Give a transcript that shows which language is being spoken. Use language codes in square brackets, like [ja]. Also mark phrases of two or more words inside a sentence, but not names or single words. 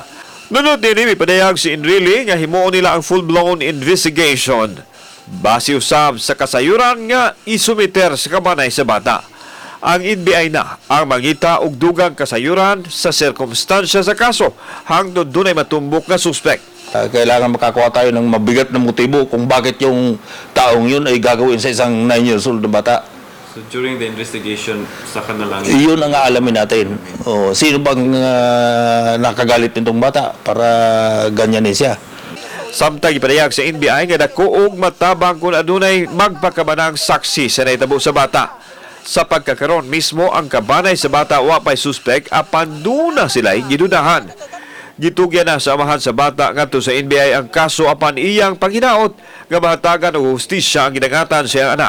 [ceb] Nunod din ipadayag si Enrile nga himuon nila ang [en] full-blown investigation. [ceb] Base usab sa kasayuran nga isumiter sa kabanay sa bata. Ang NBI na ang mangita og dugang kasayuran sa sirkumstansya sa kaso hangtod dunay matumbok nga suspect. [tl] Kailangan makakuha tayo ng mabigat na motibo kung bakit yung taong yun ay gagawin sa isang 9 years old na bata. [en] So during the investigation, [tl] saka na lang... Yun ang aalamin natin. Sino bang nakagalit nitong bata para ganyanin siya? [ceb] Samtang ipadayag sa NBI nga dako og matabang kung adunay magpakabanang saksi sa nahitabo sa bata. Sa pagkakaroon mismo ang kabanay sa bata wa pay suspect apan duna sila'y gidudahan. Gitugyan na sa amahan sa bata ngadto sa NBI ang kaso apan iyang panghinaot nga mahatagan og hustisya ang gidangatan sa iyang anak.